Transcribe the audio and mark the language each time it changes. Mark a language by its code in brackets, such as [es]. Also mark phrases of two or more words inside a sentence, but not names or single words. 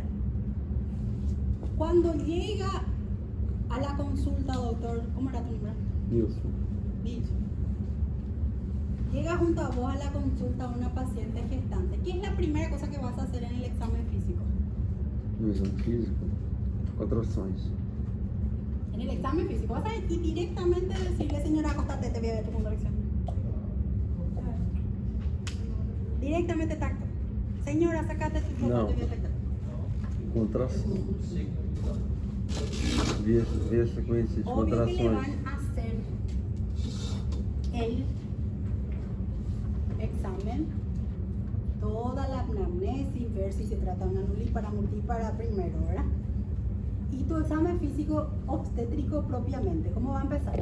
[es] Cuando llega a la consulta, doctor, ¿cómo era tu nombre? Nilson. Wilson. Llega junto a vos a la consulta una paciente gestante. ¿Qué es la primera cosa que vas a hacer en el examen físico? [pt] No exame físico, contrações. [es] En el examen físico vas a ir directamente a decirle, señora, acostate, te voy a ver tu contracción. Directamente tacto. Señora, sacate tu ropa, No. te voy a detectar. [pt] Contração. Via sequência de [es] Obvio que le van [pt] contrações. [es] a hacer el examen, toda la anamnesis, ver si se trata de una nulípara, multípara primero, ¿verdad? Y tu examen físico obstétrico propiamente, ¿cómo va a empezar?